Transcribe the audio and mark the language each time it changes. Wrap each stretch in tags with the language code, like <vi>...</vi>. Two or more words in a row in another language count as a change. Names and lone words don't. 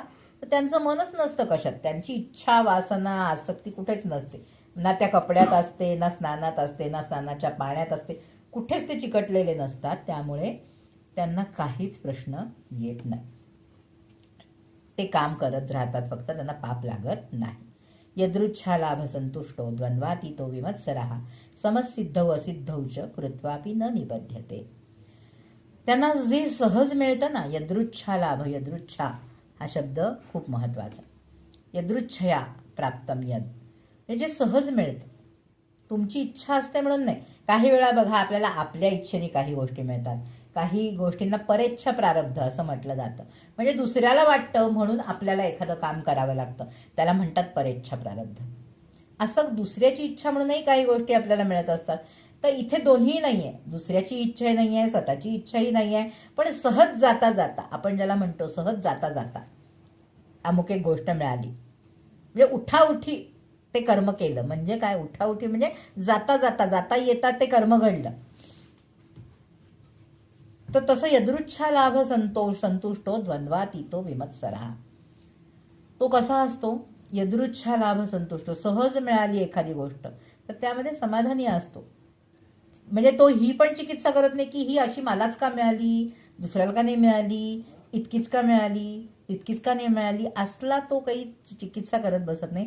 <mr>तर त्यांचं मनच नसतं कशात. त्यांची इच्छा वासना आसक्ती कुठेच नसते. ना त्या कपड्यात असते, ना स्नानात असते, ना स्नानाच्या पाण्यात असते. कुठेच ते चिकटलेले नसतात. त्यामुळे त्यांना काहीच प्रश्न येत नाही. ते काम करत राहतात, फक्त त्यांना पाप लागत नाही.</mr> <sa>यदृच्छा लाभ संतुष्टो द्वंद्वातीतो विमत्सरः समसिद्धौ असिद्धौ च कृत्वापि न निबध्यते.</sa> <mr>त्यांना जे सहज मिळतं ना,</mr> <sa>यदृच्छा लाभ,</sa> <mr>यदृच्छा हा शब्द खूप महत्वाचा.</mr> <sa>यदृच्छया प्राप्तम यद,</sa> <mr>हे जे सहज मिळतं, तुमची इच्छा असते म्हणून नाही. काही वेळा बघा आपल्याला आपल्या इच्छेने काही गोष्टी मिळतात, काही गोष्टींना परेच्छा प्रारब्ध असं म्हटलं जातं. म्हणजे दुसऱ्याला वाटतं म्हणून आपल्याला एखादं काम करावं लागतं, त्याला म्हणतात परेच्छा प्रारब्ध. असं दुसऱ्याची इच्छा म्हणूनही काही गोष्टी आपल्याला मिळत असतात. तर इथे दोन्ही नाही आहे, दुसऱ्याची इच्छाही नाही आहे, स्वतःची इच्छाही नाही आहे, पण सहज जाता जाता, आपण ज्याला म्हणतो सहज जाता जाता अमुक एक गोष्ट मिळाली, म्हणजे उठाउठी ते कर्म केलं. म्हणजे काय? उठाउठी म्हणजे जाता जाता जाता येता ते कर्म घडलं. तर तसं</mr> <sa>यदृच्छा लाभ संतुष्टो द्वंद्वातीतो विमत्सरः.</sa> <mr>तो कसा असतो?</mr> <sa>यदृच्छा लाभ संतुष्टो,</sa> <mr>सहज मिळाली एखादी गोष्ट तर त्यामध्ये समाधानी असतो. म्हणजे तो ही पण चिकित्सा करत नाही की ही अशी मलाच का मिळाली, दुसऱ्याला का नाही मिळाली, इतकीच का मिळाली, तितकीच का नाही मिळाली, असला तो काही चिकित्सा करत बसत नाही.</mr>